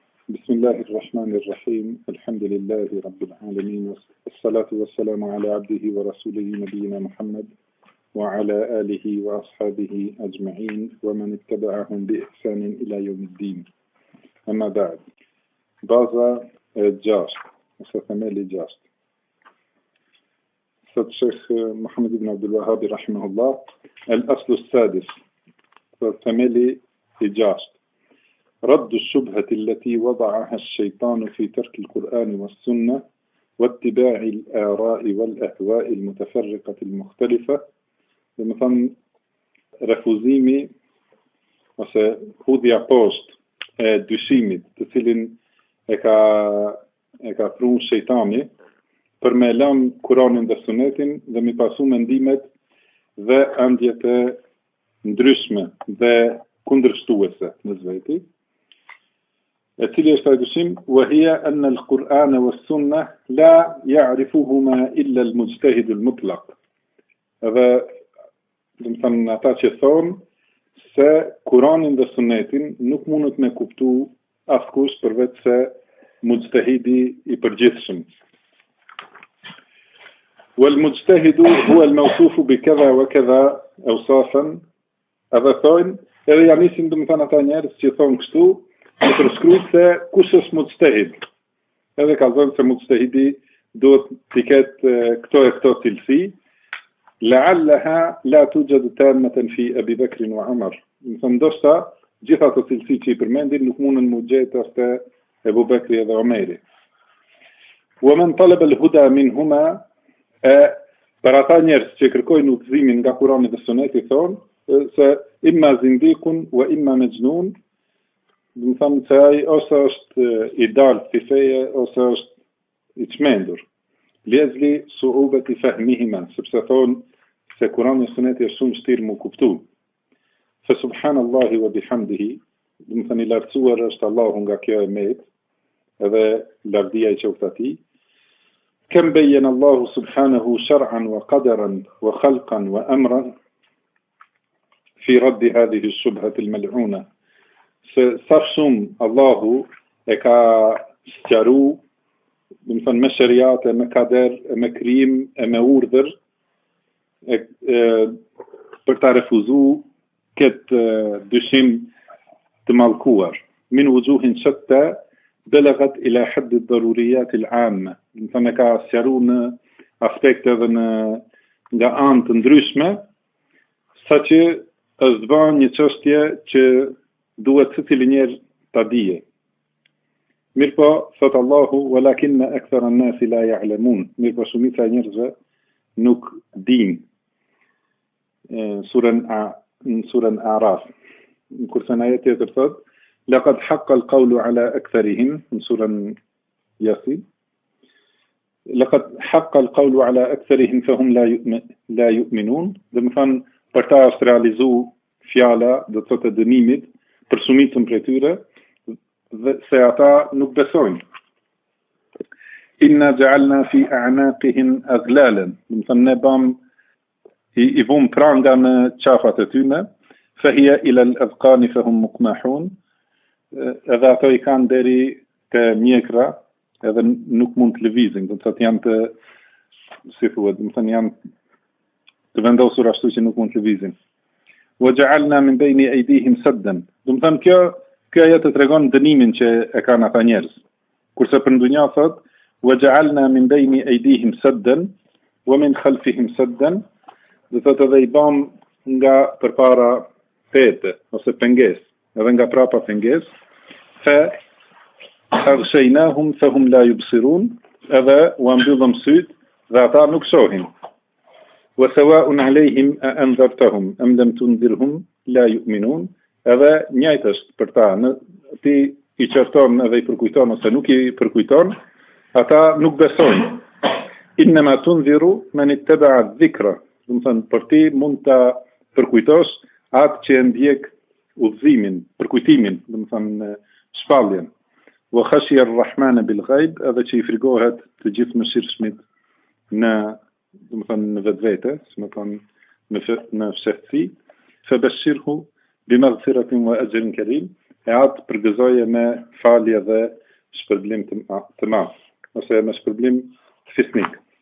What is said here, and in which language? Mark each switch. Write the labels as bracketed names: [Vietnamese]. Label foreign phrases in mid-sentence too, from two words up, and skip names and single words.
[Arabic] بسم الله الرحمن الرحيم الحمد لله رب العالمين والصلاة والسلام على عبده ورسوله نبينا محمد وعلى آله وأصحابه أجمعين ومن اتبعهم بإحسان إلى يوم الدين. أما بعد، [Albanian] baza e gjashtë ose themeli i gjashtë. Thot Sheikh Muhammad ibn Abdul Wahhab rahimahullah, [Arabic] الأصل السادس, [Albanian] themeli i gjashtë. [Arabic] رد الشبهة التي وضعها الشيطان في ترك القرآن والسنة واتباع الآراء والأهواء المتفرقة المختلفة. [Albanian] مثلا refuzimi ose hudhja poshtë e dyshimit të cilin e ka prunë shejtani për me lënë Kur'anin dhe Sunetin dhe mi pasu mendimet dhe ëndjet e ndryshme dhe kundërshtuese në zveti. E cili është ai dyshim? [Arabic] وهي أن القرآن والسنة لا يعرفهما إلا المجتهد المطلق. [Albanian] Edhe do të thënë ata që thonë se Kur'anin dhe Sunetin nuk mundet me kuptu askush përveç se mujtahidi i përgjithshëm. [Arabic] والمجتهد هو الموصوف بكذا وكذا أوصافا. [Albanian] Edhe thonë, edhe janë nisin do të thënë ata njerëz që thonë kështu, në përshkruajt se kush është mujtahid. Edhe ka thënë se mujtahidi duhet të ketë këto cilësi. [Arabic] لعلها لا توجد تامة في أبي بكر وعمر. [Albanian] Ndoshta gjitha ato cilësi që I përmendin nuk mundën mu gjetë as te Ebu Bekri dhe Omeri. [Arabic] ومن طلب الهدى منهما, [Albanian] për ata njerëz që kërkojnë udhëzimin nga Kurani dhe Suneti thonë se [Arabic] إما زنديق وإما مجنون, [Albanian] do të thonë se ai ose është I dalë fi feje ose është I çmendur. [Arabic] لأجل صعوبة فهمهما, [Albanian] sepse thonë se Kurani dhe Suneti është shumë vështirë mu kuptu. [Arabic] فسبحان الله وبحمده, [Albanian] do të thënë I lartësuar është Allahu nga kjo e met, edhe lavdia I qoftë atij. [Arabic] كم بين الله سبحانه شرعا وقدرا وخلقا وأمرا في رد هذه الشبهة الملعونة. [Albanian] Se sa shumë Allahu e ka sqaru, do të thënë me shariate, me kader, me krijim, me urdhër, për ta refuzu këtë dyshim të mallkuar. [Arabic] من وجوه شتى بلغت إلى حد الضروريات العامة. [Albanian] Do të thënë ka sqaru në aspekte dhe nga anë të ndryshme, saqë është bën një çështje që duhet secili njerëz ta dije. Mirpo, thot Allahu, [Arabic] ولكن أكثر الناس لا يعلمون. [Albanian] Mirpo shumica e njerëzve nuk din. Surën A'raf. Kurse në ajet tjetër thot, [Arabic] لقد حق القول على أكثرهم, [Albanian] në surën [Arabic] Yasin. لقد حق القول على أكثرهم فهم لا يؤمنون. [Albanian] Dhe më thënë, për ta është realizu fjala, do të thotë dënimit, për shumicën prej tyre, dhe se ata nuk besojnë. [Arabic] إنا جعلنا في أعناقهم أغلالا. [Albanian] Do të thënë ne bam I vum pranga në qafat e tyne, [Arabic] فهي إلى الأذقان فهم مقمحون. [Albanian] Edhe ato I kanë deri te mjekra, edhe nuk mund të lëvizin, do të thotë janë të, si thuhet, do të thënë janë të vendosur ashtu që nuk mund të lëvizin. [Arabic] وجعلنا من بين أيديهم سدا. [Albanian] Do të thënë kjo ajo të tregon dënimin që e kanë ata njerëz. Kurse për ndonjë thot, [Arabic] وجعلنا من بين أيديهم سدا ومن خلفهم سدا. [Albanian] Do thotë edhe I bëm nga përpara pete ose pengesë, edhe nga prapa pengesë, [Arabic] فأغشيناهم فهم لا يبصرون, [Albanian] edhe u mbyllëm syt dhe ata nuk shohin. [Arabic] وسواء عليهم أأنذرتهم أم لم تنذرهم لا يؤمنون. [Albanian] Edhe njëjtë është për ta, ti I qorton edhe I përkujton ose nuk I përkujton, ata nuk besojnë. [Arabic] إنما تنذر من اتبع الذكر. [Albanian] Do të thënë, për ti mund ta përkujtosh atë që e ndjek udhëzimin, përkujtimin, do të thënë shpalljen. [Arabic] وخشي الرحمن بالغيب, [Albanian] edhe që I frigohet të gjithë mëshirshmit në, do të thënë në vetvete, si më thonë në fshehtësi, [Arabic] فبشره بمغفرة وأجر كريم. [Albanian] e atë përgëzoje me falje dhe shpërblim të madh, ose me shpërblim fisnik.